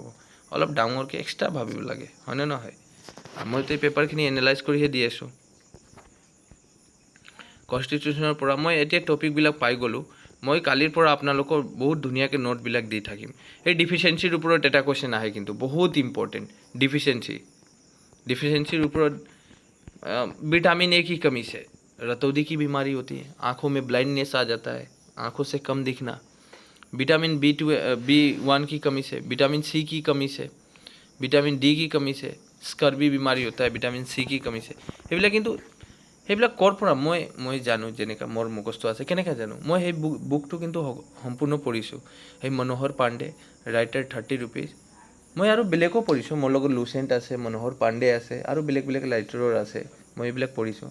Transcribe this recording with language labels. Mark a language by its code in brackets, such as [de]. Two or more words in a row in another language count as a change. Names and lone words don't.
[as] অলপ ডাঙৰকৈ এক্সট্ৰা ভাবিব লাগে, হয়নে নহয়? মইতো এই পেপাৰখিনি এনালাইজ কৰিহে দি আছোঁ। কনষ্টিটিউশ্যনৰ পৰা মই এতিয়া টপিকবিলাক পাই গ'লোঁ। মই কালিৰ পৰা আপোনালোকৰ বহুত ধুনীয়াকৈ নোটবিলাক দি থাকিম। এই ডিফিচিয়েঞ্চিৰ ওপৰত এটা কুৱেশ্যন আহে, কিন্তু বহুত ইম্পৰ্টেণ্ট। [hi] डिफिशियंसी ऊपर विटामिन ए की कमी से रतौंधी की बीमारी होती है, आँखों में ब्लाइंडनेस आ जाता है, आँखों से कम दिखना। विटामिन B1 की कमी से, विटामिन C की कमी से, विटामिन D की कमी से स्कर्वी बीमारी होता है, विटामिन C की कमी से। [as] সেইবিলাক কিন্তু সেইবিলাক ক'ৰ পৰা মই জানো, যেনেকৈ মোৰ মুখস্থ আছে, কেনেকৈ জানো? মই সেই বুকটো কিন্তু সম্পূৰ্ণ পঢ়িছোঁ। সেই মনোহৰ পাণ্ডে, ৰাইটাৰ 30 rupees। মই আৰু বেলেগো পঢ়িছোঁ, মোৰ লগত লুচেণ্ট আছে, মনোহৰ পাণ্ডে আছে, আৰু বেলেগ ৰাইটাৰৰ আছে, মই এইবিলাক পঢ়িছোঁ।